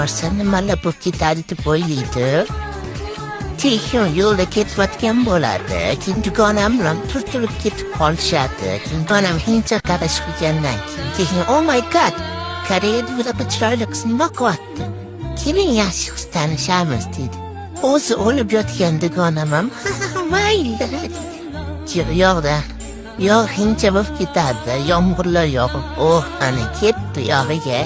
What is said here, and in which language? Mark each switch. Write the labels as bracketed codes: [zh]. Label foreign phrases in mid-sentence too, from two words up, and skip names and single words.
[uz] Sen nimalar bo'lib ketadi deb o'ylaydi. Tekin yo'lda ketayotgan bo'ladi. Keyin dugonam bilan turtirib ketib qolishadi. Keyin dugonam hindcha qarash qilgandan keyin [en] oh my god, [uz] Koreyada bunaqa chiroyli qiz nima qilyapti? Keling yaxshi qiz tanishamiz dedi. O'zi o'lib yotgan dugonam ham mayli. Yo'qda. Yo'q hindcha bo'lib ketadi. Yomg'irlar yog'ib, ana ketdi yog'iga.